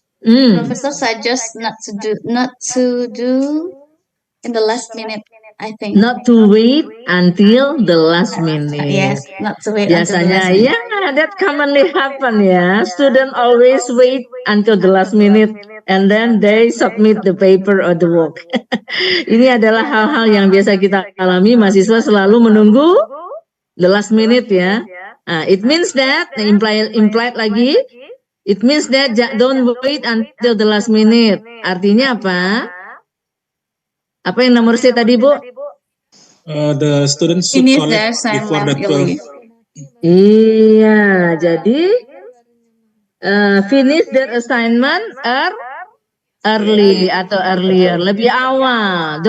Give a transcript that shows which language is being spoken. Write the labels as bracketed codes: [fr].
[en] Professor suggests not to do in the last minute, I think. Not to wait until the last minute. Yes, not to wait until the [id] Biasanya, [en] last minute. ya, that commonly happen ya. Student always wait until the last minute and then they submit the paper or the work. [id] Ini adalah hal-hal yang biasa kita alami. Mahasiswa selalu menunggu [en] the last minute [id] ya. [en] It means that implied lagi. It means that don't wait until the last minute. [id] Artinya apa? Apa yang nomor C tadi, Bu? [en] The students should Finish collect their before the assignment 12. [id] Iya, jadi [en] finish their assignment early [id] atau [en] earlier, [id] lebih awal.